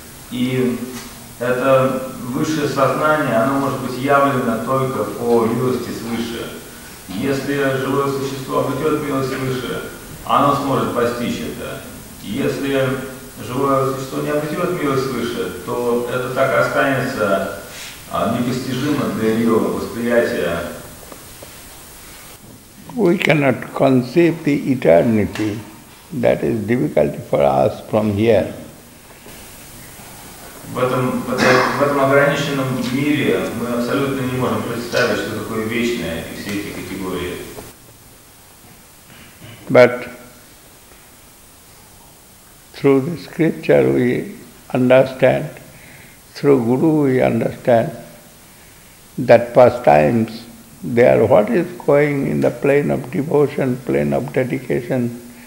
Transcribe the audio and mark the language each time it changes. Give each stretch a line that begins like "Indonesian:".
Russian: И это высшее сознание, оно может быть явлено только по милости свыше. Если живое существо обретет милость свыше, оно сможет постичь это. Если живое существо не обретет милость свыше, то это так и останется непостижимо для ее восприятия.
English: We cannot conceive the eternity. That is difficult for us from here.
Russian: В этом ограниченном мире мы абсолютно не можем представить, что такое вечное и все эти категории.
English: But through the scripture we understand, through Guru we understand that pastimes, they are what is going in the plane of devotion, plane of dedication.